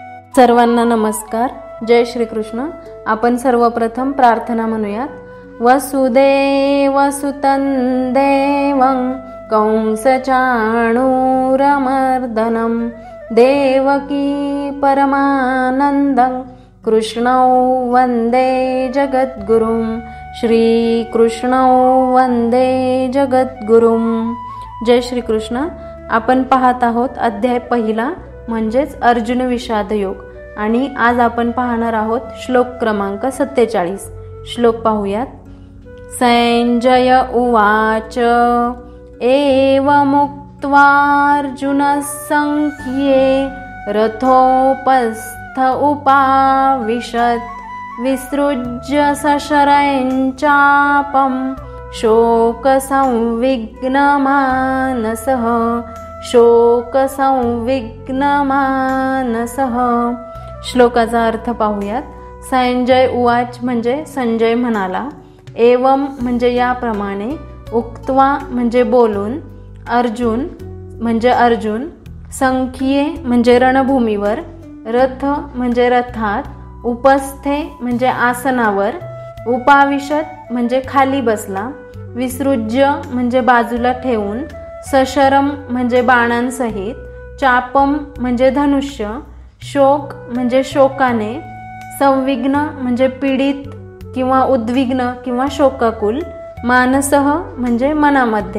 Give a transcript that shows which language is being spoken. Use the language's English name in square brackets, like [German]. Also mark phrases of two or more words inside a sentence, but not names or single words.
[Marathi] सर्वांना नमस्कार. जय श्री कृष्ण. आपण सर्वप्रथम प्रार्थना म्हणूयात. [Sanskrit] वसुदेवसुतं देवं कंसचाणूरमर्दनं देवकी परमानन्दं कृष्णौ वन्दे जगद्गुरुं. श्रीकृष्णौ वन्दे जगद्गुरुं. [Marathi] जय श्री कृष्ण. आपण पाहत आहोत अध्याय पहिला म्हणजेच अर्जुन विषाद योग आणि आज आपण पाहणार आहोत श्लोक क्रमांक 47. श्लोक पाहूयात. [Sanskrit] संजय उवाच एवमुक्त्वार्जुनः संख्ये रथोपस्थ उपाविशत् विसृज्य सशरं चापं शोकसंविघ्नमानसः. [Marathi] श्लोकाचा अर्थ पाहूयात. [Sanskrit] संजय उवाच [Marathi] म्हणजे संजय म्हणाला, एवम म्हणजे याप्रमाणे, उक्त्वा म्हणजे बोलून, अर्जुन म्हणजे अर्जुन, संख्ये म्हणजे रणभूमीवर, रथ म्हणजे रथात, उपस्थे म्हणजे आसनावर, उपाविशत म्हणजे खाली बसला, विसृज्य म्हणजे बाजूला ठेवून, सशरम म्हणजे बाणांसहित, चापम म्हणजे धनुष्य, शोक म्हणजे शोकाने, संविघ्न म्हणजे पीडित किंवा उद्विग्न किंवा शोकाकुल, मानसह म्हणजे मनामध्ये.